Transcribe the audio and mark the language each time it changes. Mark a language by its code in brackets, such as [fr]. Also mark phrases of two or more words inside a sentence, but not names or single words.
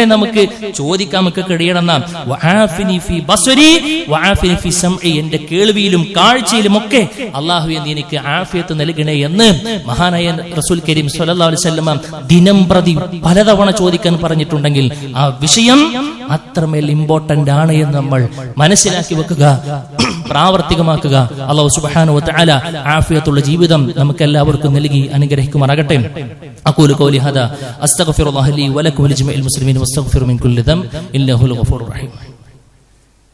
[ml] നമുക്ക് ചോദിക്കാൻ നമുക്ക് കഴിയണമെന്ന എന്റെ കേൾവിയിലും കാഴ്ചയിലും ഒക്കെ അല്ലാഹുവേ നീ എനിക്ക് ആഫിയത്ത് നൽകണേ എന്ന് മഹാനായ [ar] رسول كريم صلى الله عليه وسلم [ml] ദിനം പ്രതി പലതവണ ചോദിക്കാൻ പറഞ്ഞിട്ടുണ്ടെങ്കിൽ ആ വിഷയം അത്രമേൽ ഇമ്പോർട്ടന്റ് ആണ് എന്ന് നമ്മൾ മനസ്സിലാക്കി വെക്കുക, പ്രാവർത്തികമാക്കുക. [ar] الله سبحانه وتعالى [ml] ആഫിയത്തുള്ള ജീവിതം നമുക്ക് എല്ലാവർക്കും നൽകി അനുഗ്രഹിക്കുമാറാകട്ടെ. [ar] أقول قولي هذا أستغفر الله لي ولكم ولجميع المسلمين واستغفروا من كل ذنب إنه هو الغفور الرحيم.